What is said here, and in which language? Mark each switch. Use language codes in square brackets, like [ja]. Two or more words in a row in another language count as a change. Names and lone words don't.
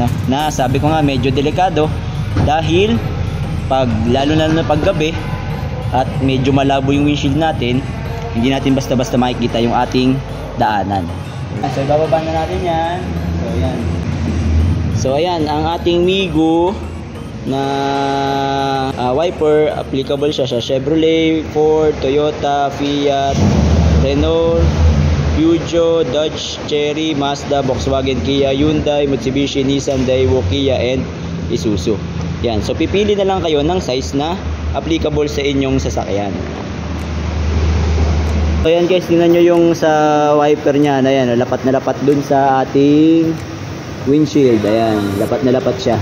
[tl] Na sabi ko nga medyo delikado dahil pag lalo na paggabi at medyo malabo yung windshield natin, hindi natin basta-basta makikita yung ating daanan. So bababa na natin yan. So yan. So ayan, ang ating Migo na wiper, applicable siya sa Chevrolet, Ford, Toyota, Fiat, Renault, Peugeot, Dodge, Chery, Mazda, Volkswagen, Kia, Hyundai, Mitsubishi, Nissan, Daewoo, Kia, and Isuzu. Yan, so pipili na lang kayo ng size na applicable sa inyong sasakyan. So ayan guys, tingnan nyo yung sa wiper nya. Ayan, lapat na lapat dun sa ating windshield. Ayan, lapat na lapat siya.